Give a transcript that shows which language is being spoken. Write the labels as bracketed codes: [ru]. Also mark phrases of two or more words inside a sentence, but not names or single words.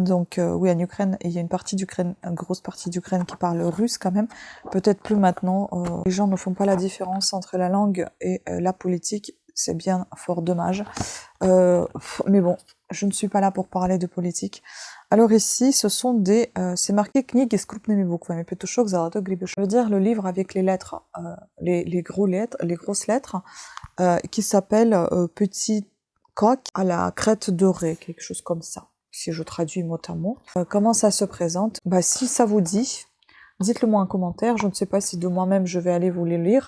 [fr] Donc oui, en Ukraine, il y a une partie d'Ukraine, une grosse partie d'Ukraine qui parle russe quand même. Peut-être plus maintenant, les gens ne font pas la différence entre la langue et la politique. C'est bien fort dommage. Mais bon, je ne suis pas là pour parler de politique. Alors ici, ce sont des... c'est marqué [ru] Книги с крупными буквами. Петушок, золотой гребешок. [fr] Ça veut dire le livre avec les lettres, les grosses lettres, qui s'appelle Petit coq à la crête dorée, quelque chose comme ça, si je traduis mot à mot. Comment ça se présente? Bah, si ça vous dit, dites-le moi en commentaire. Je ne sais pas si de moi-même je vais aller vous les lire.